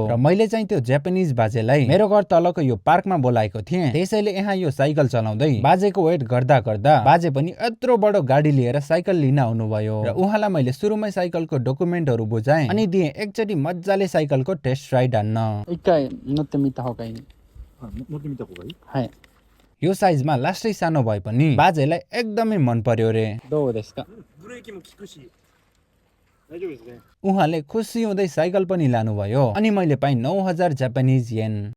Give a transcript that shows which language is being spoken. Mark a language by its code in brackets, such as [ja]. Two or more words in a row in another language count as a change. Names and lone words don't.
[ne] र मैले चाहिँ त्यो जापानिज बाजेलाई मेरो घर तलको यो पार्कमा बोलाएको थिएँ। त्यसैले यहाँ यो साइकल चलाउँदै बाजेको वेट गर्दा गर्दा बाजे पनि यत्रो बडो गाडी लिएर साइकल लिन आउनुभयो र उहाँलाई मैले सुरुमै साइकलको डकुमेन्टहरु बुझाएँ अनि दिएँ एकचोटी मज्जाले साइकलको [en] test ride [ne] हान्न। [ja] 一回乗ってみた方がいい。乗ってみた方がいい。はい。 [ne] यो साइजमा लास्टै सानो भए पनि बाजेलाई एकदमै मन पर्यो रे। [ja] どうですか? ブレーキも効くし大丈夫ですね。 [ne] उहाँले खुसी हुँदै साइकल पनि लानुभयो अनि मैले पाएँ 9000 [en] Japanese yen.